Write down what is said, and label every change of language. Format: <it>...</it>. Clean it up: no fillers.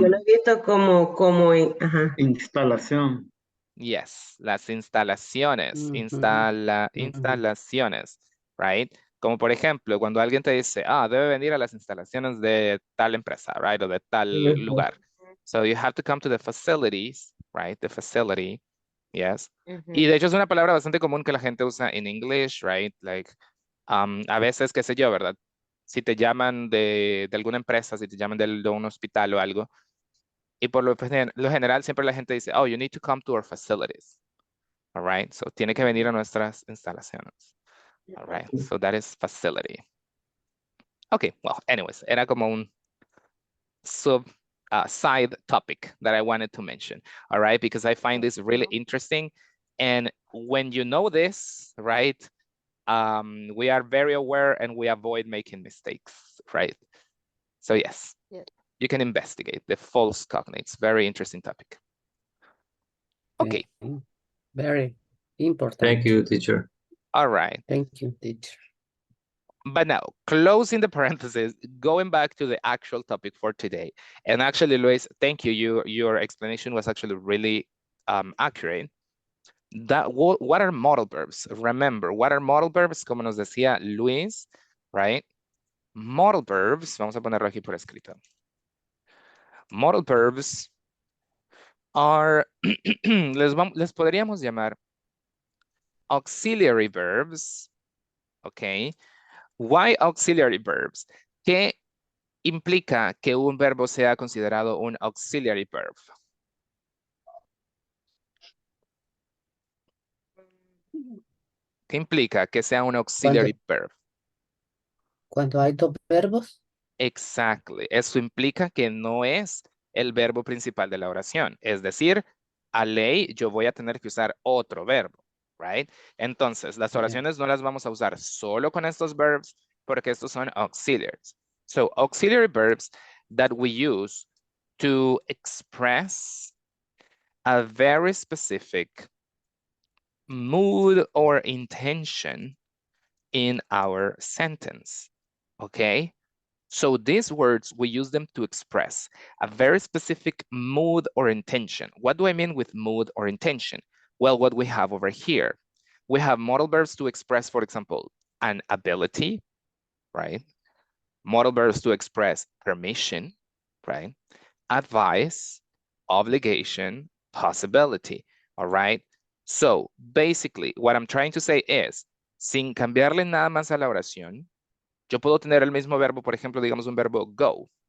<es>yo lo he visto como ajá. Instalación.</es> <en>Yes,</en> <es>las instalaciones, instalaciones,</es> <en>right?</en> <es>Como por ejemplo, cuando alguien te dice, debe venir a las instalaciones de tal empresa,</es> <en>right?</en> <es>O de tal lugar.</es> <en>So you have to come to the facilities, right? The facility, yes.</en> <es>Y de hecho es una palabra bastante común que la gente usa en</es> <en>English, right? Like,</en> <es>a veces, qué sé yo, ¿verdad? Si te llaman de alguna empresa, si te llaman de un hospital o algo, y por lo general siempre la gente dice,</es> <en>you need to come to our facilities. All right, so</en> <es>tiene que venir a nuestras instalaciones.</es> <en>All right, so that is facility. Okay, well, anyways,</en> <es>era como un</es> <en>side topic that I wanted to mention. All right, because I find this really interesting. And when you know this, right, we are very aware and we avoid making mistakes, right? So yes. You can investigate the false cognates. Very interesting topic. Okay. Very important. Thank you, teacher. All right. Thank you, teacher. But now, closing the parentheses, going back to the actual topic for today. And actually, Luis, thank you. Your explanation was actually really accurate. What are modal verbs? Remember, what are modal verbs?</en> <es>Como nos decía Luis,</es> <en>right?</en> <es>Modal verbs, vamos a ponerlo aquí por escrito.</es> <en>Modal verbs are,</en> <es>les podríamos llamar</es> <en>auxiliary verbs, okay? Why auxiliary verbs?</en> <es>¿Qué implica que un verbo sea considerado un auxiliary verb? ¿Qué implica que sea un auxiliary verb? Cuando hay dos verbos.</es> <en>Exactly.</en> <es>Eso implica que no es el verbo principal de la oración. Es decir, a ley yo voy a tener que usar otro verbo,</es> <en>right?</en> <es>Entonces, las oraciones no las vamos a usar solo con estos verbs porque estos son auxiliaries.</es> <en>So, auxiliary verbs that we use to express a very specific mood or intention in our sentence, okay? So these words, we use them to express a very specific mood or intention. What do I mean with mood or intention? Well, what we have over here, we have modal verbs to express, for example, an ability, right? Modal verbs to express permission, right? Advice, obligation, possibility, all right? So basically, what I'm trying to say is,</en> <es>sin cambiarle nada más a la oración, yo puedo tener el mismo verbo, por ejemplo, digamos un verbo go.</es>